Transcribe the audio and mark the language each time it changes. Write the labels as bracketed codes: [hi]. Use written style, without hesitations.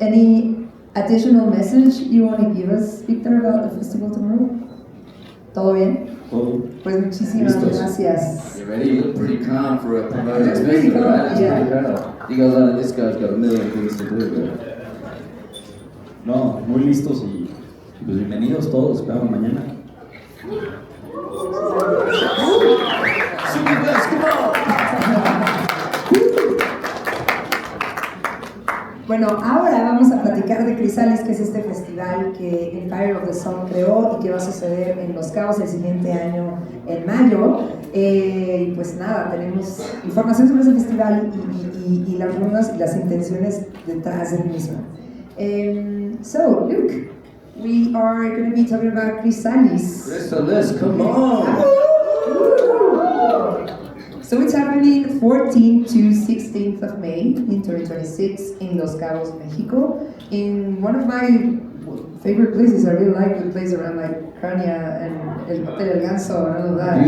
[en] Any additional message you want to give us, Victor, about the festival tomorrow? [es] ¿Todo bien? Todo. Pues muchísimas Listos. gracias. [en] You ready? You look pretty calm for a promoter. Looks pretty calm, right? yeah. Pretty calm. You guys like, this guy's got a million things to do, right? [es] No, muy listos y pues bienvenidos todos, esperamos mañana. [en] Simifest, come on! [es] Bueno, ahora vamos a platicar de Chrysalis, que es este festival que Empire of the Sun creó y que va a suceder en Los Cabos el siguiente año, en mayo. Y pues nada, tenemos información sobre ese festival y las runas y las intenciones detrás del mismo. [en] So, Luke, we are going to be talking about Chrysalis. Chrysalis, come on! So it's happening 14th to 16th of May in 2026 in Los Cabos, Mexico. In one of my favorite places, I really like the place around like Crania and El Hotel El Ganso and all of that.